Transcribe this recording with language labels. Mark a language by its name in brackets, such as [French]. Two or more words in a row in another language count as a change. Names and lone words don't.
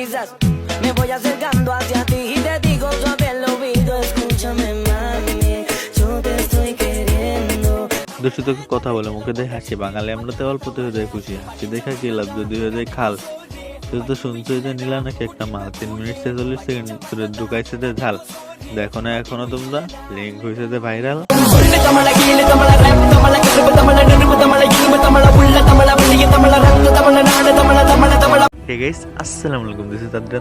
[Spanish] quizás me voy acercando hacia ti y te digo suave al oído, escúchame mami, yo te estoy queriendo. [Bangla] দূষিত কথা বলে মুখে দেয় হাসি, বাঙালি আমরাতে অল্পতে হয়ে যায় খুশি, হাসি দেখা কি লাভ যদি হয়ে যায় খাল। তুই তো শুনছো যে নিলা নাকি একটা মাল, 3 মিনিট 46 সেকেন্ড ধরে ঢুকাইছে যে ঝাল। দেখো না এখনো তোমরা, লিঙ্ক হয়েছে যে ভাইরাল। [English] Hey guys, [Arabic] السلام عليكم, [English] this is Adran.